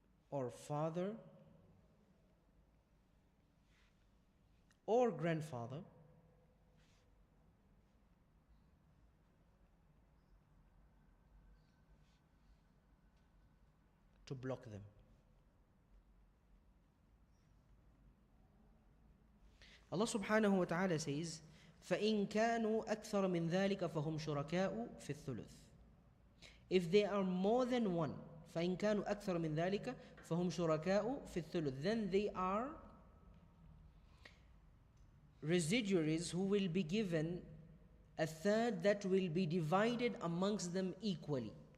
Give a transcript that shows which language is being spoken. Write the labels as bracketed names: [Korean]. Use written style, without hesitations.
[English] or father or grandfather to block them. Allah subhanahu wa ta'ala says, [Arabic] فَإِن كَانُوا أَكْثَرَ مِن ذَلِكَ فَهُمْ شُرَكَاءُ فِي الثُّلُثِ. [English] If they are more than one, [Arabic] فَإِن كَانُوا أَكْثَرَ مِن ذَلِكَ فَهُمْ شُرَكَاءُ فِي الثُّلُثِ, [English] then they are residuaries who will be given a third that will be divided amongst them equally.